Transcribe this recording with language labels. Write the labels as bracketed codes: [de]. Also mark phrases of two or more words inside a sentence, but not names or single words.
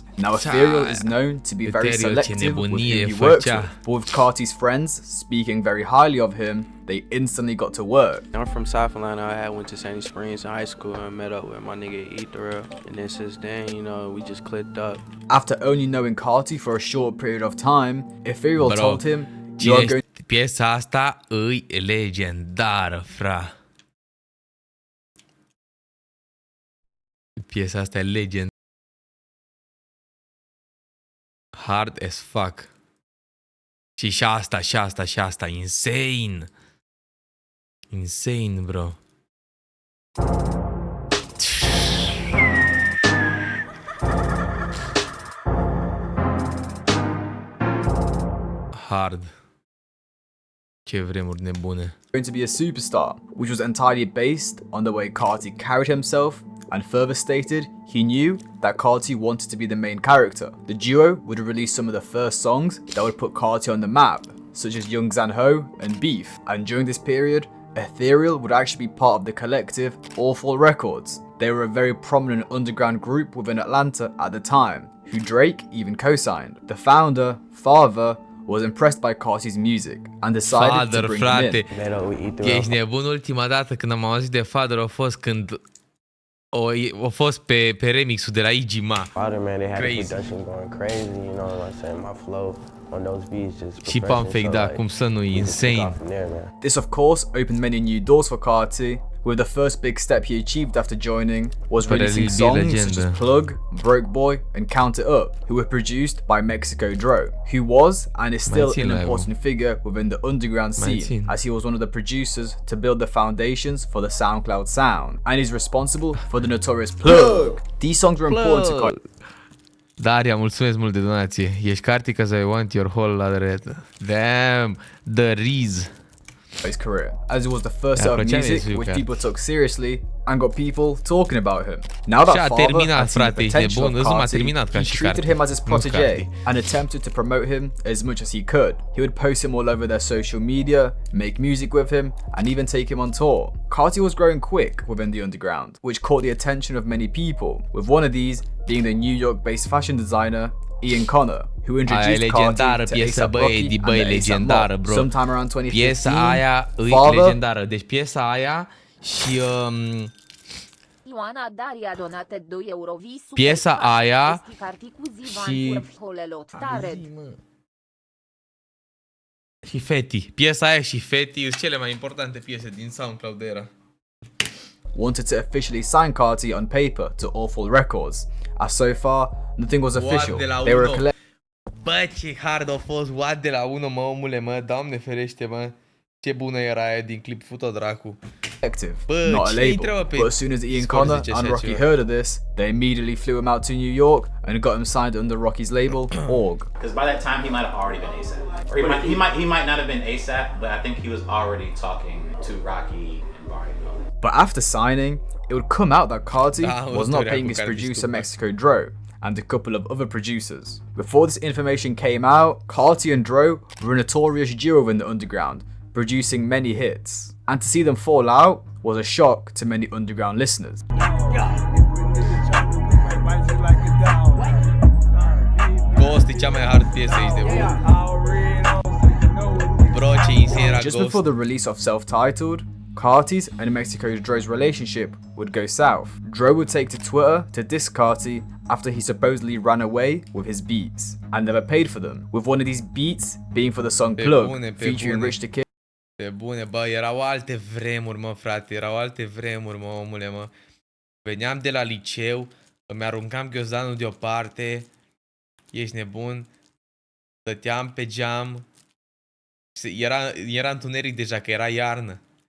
[en] Now Ethereal is known to be very selective with who he works with, but with Carti's friends speaking very highly of him, they instantly got to work. I'm from South Atlanta. I went to Sandy Springs in high school and met up with my nigga therealred. And then since then, you know, we just clicked up. After only knowing Carti for a short period of time, Ethereal told him, "You are going." [ro] Piesa asta îi legendară, fra. Piesa asta e legend. [en] Hard as fuck. [ro] Și asta, insane. [en] Insane, bro. Hard. [ro] Ce vremuri nebune. [en] Going to be a superstar, which was entirely based on the way Carti carried himself, and further stated, he knew that Carti wanted to be the main character. The duo would release some of the first songs that would put Carti on the map, such as Young Zan Ho and Beef, and during this period, Ethereal would actually be part of the collective Awful Records. They were a very prominent underground group within Atlanta at the time, who Drake even co-signed. The founder, Father, was impressed by Carti's music and decided to bring him in. [ro] Ești nebun, ultima dată când am auzit de Father a fost când a fost pe remixul de la Igima. Crazy. Și [en] pump fake, [ro] da, cum să nu, insane. [en] This of course opened many new doors for Carti, with the first big step he achieved after joining was releasing songs such as Plug, Broke Boy and Count It Up, who were produced by Mexico Dro, who was and is still an important figure within the underground scene, as he was one of the producers to build the foundations for the SoundCloud sound, and is responsible for the notorious Plug. These songs were important to Carti. [ro] Daria, mulțumesc mult de donație. [en] Ești Carti cause I want your whole lot. Damn, the Reez. His career, as it was the first set of music which people took seriously and got people talking about him. Now that Father had seen the potential of Carti, he treated him as his protege and attempted to promote him as much as he could. He would post him all over their social media, make music with him, and even take him on tour. Carti was growing quick within the underground, which caught the attention of many people, with one of these being the New York-based fashion designer Ian Connor, who introduced Carti to A$AP Rocky and A$AP Mob sometime around 2015. [ro] Piesa aia e legendară. Deci piesa aia și piesa aia și Feti. Piesa aia și Feti sunt cele mai importante piese din SoundCloud era. [en] Wanted to officially sign Carti on paper to Awful Records, as so far nothing was official. They were a collective. [ro] Bă, ce hard a fost What de la 1, mă, omule, mă, Doamne ferește, mă. Ce bună era aia din clip, fut-o dracu. Bă, [en] not a label, but as soon as Ian Connor and Rocky heard of this, they immediately flew him out to New York and got him signed under Rocky's label, Org. Because by that time he might have already been A$AP. Or he might not have been A$AP, but I think he was already talking to Rocky and Barney. But after signing, it would come out that Carti was not paying his producer Mexico Dro and a couple of other producers. Before this information came out, Carti and Dro were a notorious duo in the underground, producing many hits. And to see them fall out was a shock to many underground listeners. [ro] Ghost e cea mai hard piesă, ești de bun. Bro, ce insane era [en] Just Ghost. before the release of Self-Titled, Carti's and Mexico's Dro's relationship would go south. Dro would take to Twitter to diss Carti after he supposedly ran away with his beats and never paid for them, with one of these beats being for the song Plug, featuring Rich the Kid. [ro] Pe bune, bă, erau alte vremuri, mă, frate, erau alte vremuri, mă, omule, mă. Veneam de la liceu, îmi aruncam ghiozdanul deoparte, ești nebun, stăteam pe geam, era întuneric deja, că era iarnă,